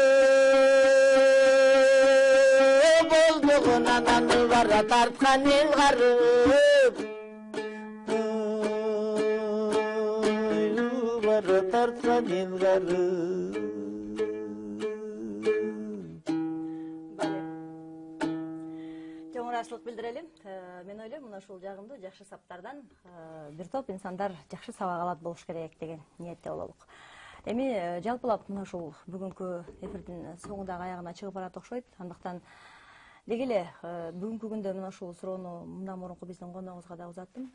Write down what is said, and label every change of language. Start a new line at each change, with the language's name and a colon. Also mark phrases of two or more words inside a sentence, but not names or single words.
Kyrgyz: Болдугун ананы бара тарткан эл гарып Бара тарткан эл гарып Ачылык билдирелим. Мен ойлойм, мына ушул жагымдуу жакшы саптардан бир топ инсандар жакшы сабак алат болуш керек деген ниетте бололук. Эми жалпылап мына ушул бүгүнкү эфирдин соңундагы аягына чыгып барат окшойт. Андыктан деги эле бүгүнкү күндө мына ушул суроону мындан мурунку биздин коногубузга да узаттым.